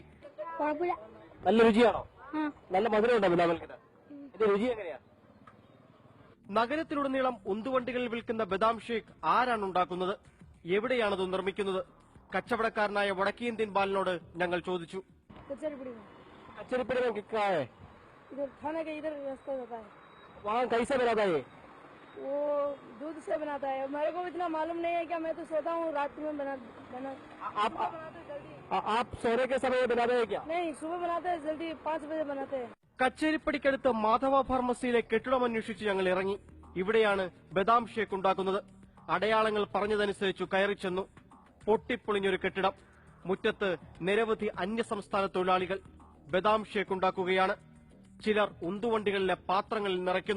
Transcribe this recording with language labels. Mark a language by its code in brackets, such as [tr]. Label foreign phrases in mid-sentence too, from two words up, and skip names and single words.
[ml] നല്ല രുചിയാണോ? നല്ല മധുരമുണ്ടോ ബദാമിന്? ഇത് രുചി എങ്ങനെയാ? നഗരത്തിലുടനീളം ഉന്തുവണ്ടികളിൽ വിൽക്കുന്ന ബദാം ഷേക്ക് ആരാണ് ഉണ്ടാക്കുന്നത്? എവിടെയാണത് നിർമ്മിക്കുന്നത്? കച്ചവടക്കാരനായ വടക്കേന്ത്യൻ ബാലനോട് ഞങ്ങൾ ചോദിച്ചു. [hi] कचेरीपुर में क्या है? इधर थाने के इधर रास्ता होता है। वहाँ कैसे बनाता है? वो दूध से बनाता है। मेरे को इतना मालूम नहीं है, क्या मैं तो सोता हूँ रात में बना आप सोने के समय बनाते हैं क्या? नहीं, सुबह बनाते हैं, जल्दी 5 बजे बनाते हैं। [ml] കച്ചേരിപ്പടിക്കടുത്ത് മാധവ ഫാർമസിയിലെ കെട്ടിടം അന്വേഷിച്ച് ഞങ്ങൾ ഇറങ്ങി. ഇവിടെയാണ് ബദാം ഷേക്ക് ഉണ്ടാക്കുന്നത്. അടയാളങ്ങൾ പറഞ്ഞതനുസരിച്ചു കയറി ചെന്നു. പൊട്ടിപ്പൊളിഞ്ഞൊരു കെട്ടിടം. മുറ്റത്ത് നിരവധി അന്യസംസ്ഥാന തൊഴിലാളികൾ ബദാം ഷേക്ക് ഉണ്ടാക്കുകയാണ്. ചിലർ ഉന്തുവണ്ടികളിലെ പാത്രങ്ങളിൽ നിറയ്ക്കുന്നു.